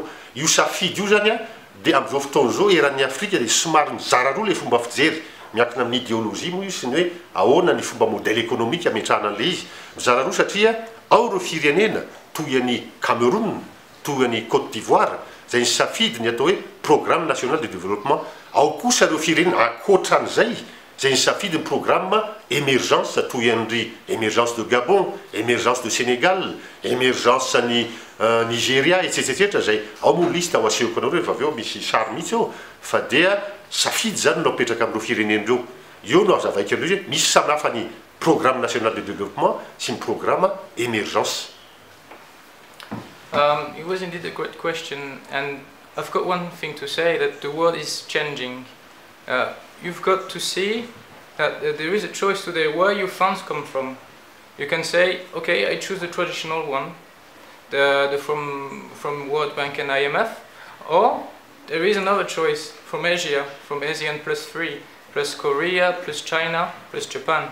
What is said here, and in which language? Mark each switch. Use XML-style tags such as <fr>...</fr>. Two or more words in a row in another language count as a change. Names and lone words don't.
<mg>Io safidy io zany dia amin'izao fotoana zao eran'ny Afrika dia somary mizara roa le fomba fijery miankina amin'ny idéologie moa io sy ny hoe ahoana ny fomba</mg> <fr>modèle économique</fr> <mg>ametrahana an'le izy. Mizara roa satria ao ireo firenena toy an'ny Cameroun, toy an'ny Côte d'Ivoire zay ny safidy ny atao hoe</mg> <fr>programme national de développement.</fr> <mg>Ao kosa ireo firenena ankoatran'izay zay ny safidy ny</mg> <fr>programme émergence</fr> <mg>toy an'ry</mg> <fr>émergence de Gabon, émergence de Sénégal,</fr> <mg>émergence ny Nigeria etc zay ao moa liste ao asehoko anareo rehefa avy eo misy sary mihitsy eo fa dia safidy zany no apetraka amin'ireo firenen'ireo. Io no azavaika an'ireo hoe misy samy hafa ny</mg> <fr>programme national de développement</fr> <mg>sy ny</mg> <fr>programme émergence.</fr> <en>It was indeed a great question, and I've got one thing to say, that the world is changing. You've got to see that there is a choice today where your funds come from. You can say, okay, I choose the traditional one, from World Bank and IMF, or there is another choice from Asia, from ASEAN +3, plus Korea, plus China, plus Japan.</en>